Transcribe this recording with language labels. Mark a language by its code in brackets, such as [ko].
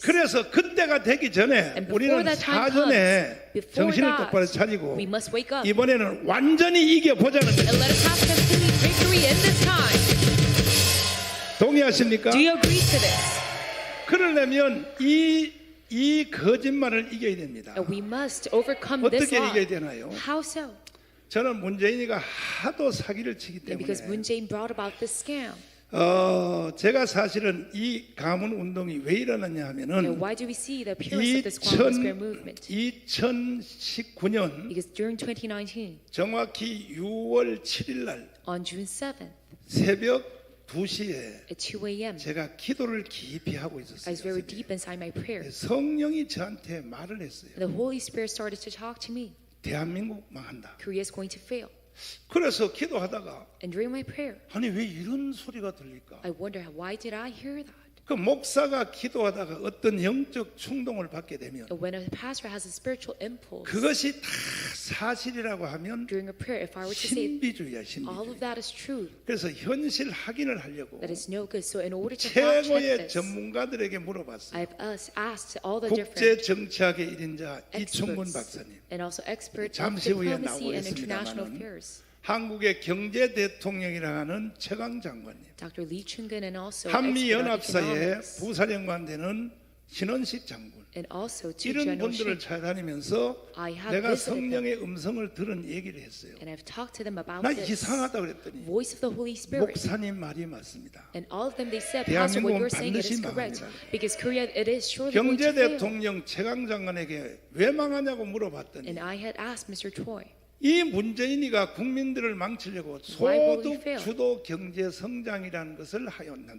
[ko] 그래서 그때가 되기 전에 [en] And [ko] 우리는 [en] before that time [ko] 사전에 [en] comes, before [ko] 정신을 [en] that, [ko] 똑바로 차리고 [en] we must wake up [ko] 이번에는 완전히 이겨보자는 거죠. [en] and let us have complete victory in this time. [ko] 동의하십니까? [en] Do you agree to this? [ko] 그러려면 이 거짓말을 이겨야 됩니다. [en] And we must overcome this [ko] 어떻게 [en] law. [ko] 이겨야 되나요? [en] How so? [ko] 저는 문재인이가 하도 사기를 치기 [en] And because Moon [ko] 때문에 [en] Jae-in brought about this scam. [ko] 제가 사실은 이 가문 운동이 왜 일어났냐 [en] And [ko] 하면은 [en] why do we see the appearance of this Kwangam Square movement? [ko] 2019년 [en] Because during 2019, [ko] 정확히 6월 7일 날 [en] on June 7th, [ko] 새벽 2시에 [en] At 2 a.m., [ko] 제가 기도를 깊이 하고 [en] I was [ko] 있었어요. [en] very deep inside my prayer. [ko] 성령이 저한테 말을 했어요. [en] The Holy Spirit started to talk to me. [ko] 대한민국 망한다. [en] Korea is going to fail. [ko] 그래서 기도하다가 [en] And during my prayer, [ko] 아니 왜 이런 소리가 들릴까? [en] I wonder why did I hear that? [ko] 그 목사가 기도하다가 어떤 영적 충동을 받게 되면 [en] When a pastor has a spiritual impulse [ko] 그것이 다 사실이라고 하면 [en] during a prayer, if I were to say [ko] 신비주의야, [en] all [ko] 신비주의. [en] of that is true, [ko] 그래서 현실 확인을 하려고 [en] that is no good. So in order to fact check [ko] 최고의 [en] this, [ko] 전문가들에게 물어봤어요. [en] I've asked all the [ko] 국제 [en] different [ko] 정치학의 1인자 이충근 [en] experts [ko] 박사님, [en] and also experts of [ko] 잠시 후에 [en] diplomacy and international [ko] 나오겠습니다마는 [en] affairs, [ko] 한국의 경제 대통령이라 하는 최강 장관님, [en] Dr. Lee Chung-gun, and also [ko] 한미 [en] expert on [ko] 연합사의 [en] economics, [ko] 부사령관 되는 신원식 장군, [en] and also to [ko] 이런 [en] General [ko] 분들을 [en] Shin. [ko] 찾아다니면서 [en] I have [ko] 내가 [en] visited them. [ko] 성령의 음성을 들은 얘기를 했어요. [en] And I've talked to them about [ko] 나 [en] this [ko] 이상하다 그랬더니 [en] voice of the Holy Spirit. [ko] 목사님 말이 맞습니다. [en] And all of them, they said, Pastor, what you're saying, it is correct. [ko] 망합니다. [en] Because Korea, it is surely going [ko] 경제 [en] to fail. [ko] 대통령 최강 장관에게 왜 망하냐고 물어봤더니 [en] And I had asked Mr. Choi, [ko] 이 문재인이가 국민들을 망치려고 [en] Why will he [ko] 소득 [en] fail? [ko] 주도 경제 성장이라는 것을 하였는다.